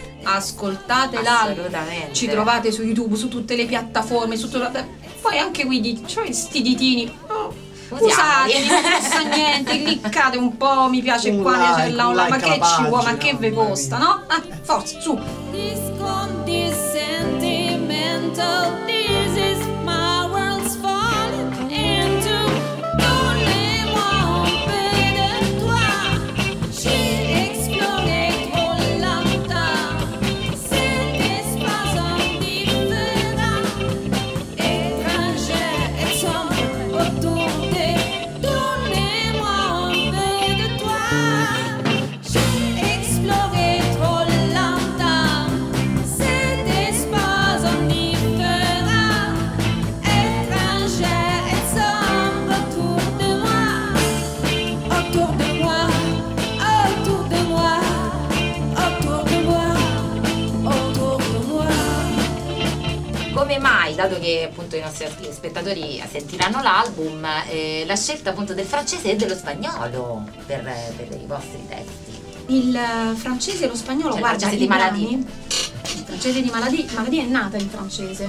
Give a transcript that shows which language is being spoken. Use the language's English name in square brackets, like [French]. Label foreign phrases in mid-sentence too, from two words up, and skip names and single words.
[Italian] Ascoltate l'album, Assolutamente. ci trovate su YouTube, su tutte le piattaforme, poi anche qui cioè sti ditini. Usateli, non costa niente, cliccate un po', mi piace qua, c'è l'aula, ma che ci vuole, ma che ve costa, no? Forza, su! [English] This sentimental disease, my world's falling into. Only one [French] peu de toi, j'ai exploré trop longtemps. Cet espace indifférent, étranger et sombre autour de. Donnez-moi un peu de toi, j'ai exploré trop longtemps. Cet espace indifférent, étranger et sombre autour de moi, autour de moi, autour de moi, autour de moi, autour de moi. [Italian] Come mai, dato che appunto i nostri spettatori sentiranno l'album, la scelta appunto del francese e dello spagnolo per i vostri testi? Il francese e lo spagnolo, Cioè, guarda, il francese di Maladì. Il francese di Maladì è nata in francese.